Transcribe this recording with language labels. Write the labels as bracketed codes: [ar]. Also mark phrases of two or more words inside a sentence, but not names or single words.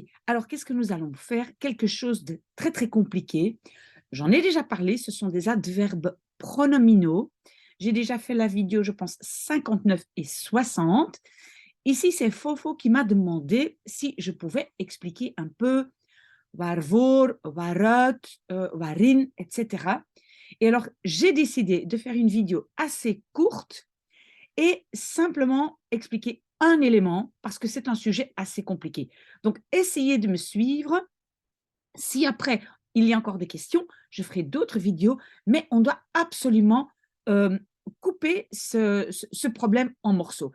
[fr] Alors, qu'est-ce que nous allons faire? Quelque chose de très, très compliqué. J'en ai déjà parlé, ce sont des adverbes pronominaux. J'ai déjà fait la vidéo, je pense, 59 et 60. Ici, c'est Fofo qui m'a demandé si je pouvais expliquer un peu [nl] waarvoor, waaruit, waarin, [fr] etc. Et alors, j'ai décidé de faire une vidéo assez courte et simplement expliquer un élément parce que c'est un sujet assez compliqué. Donc, essayez de me suivre. Si après, il y a encore des questions, je ferai d'autres vidéos, mais on doit absolument euh, couper ce problème en morceaux.